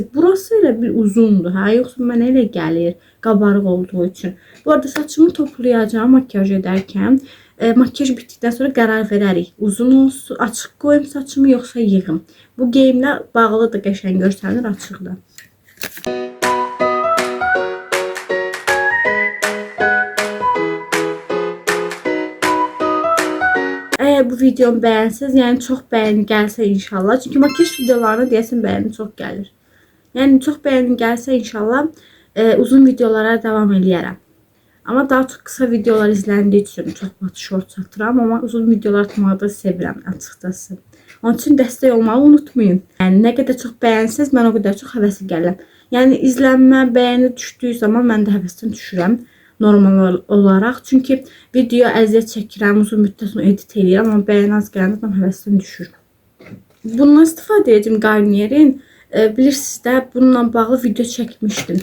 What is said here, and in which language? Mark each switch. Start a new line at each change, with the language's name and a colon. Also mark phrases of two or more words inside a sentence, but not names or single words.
Azerbaijani: Burası elə bir uzundur. Hə, yoxsa mənə elə gəlir qabarıq olduğu üçün. Bu arada saçımı toplayacağım makyaj edərkən. Makyaj bitdikdən sonra qərar verərik. Uzun olsun, açıq qoyum saçımı yoxsa yığım. Bu geyimlə bağlı da qəşəng görsənir açıqda.
Turkish: Eğer bu videomu beğenseniz, yani çok beğeni gelse inşallah. Çünkü makyaj videolarına diyesin beğeni çok gelir. Yani çok beğeni gelse inşallah uzun videolara devam eləyərəm. Ama daha çok kısa videolar
Azerbaijani: izləndiyi üçün çox short satıram. Ama uzun videolar atmağı da sevirəm açıkçası. Onun için dəstək olmağı unutmayın.
Turkish: Yani ne kadar çok beğenseniz ben o kadar çok
Azerbaijani: həvəsi gəlirəm. Yani izlənmə, beğeni düşdüyü zaman mən də həvəsdən düşürəm.
Turkish: Normal olarak.
Azerbaijani: Çünkü video əziyyət çəkirəm, uzun müddət sonra edit edirəm, amma bəyən az gələndə mən həvəsdən düşür. Bundan istifadə edəcəm Garnier'in. Bilirsiniz də bununla bağlı video çəkmişdim.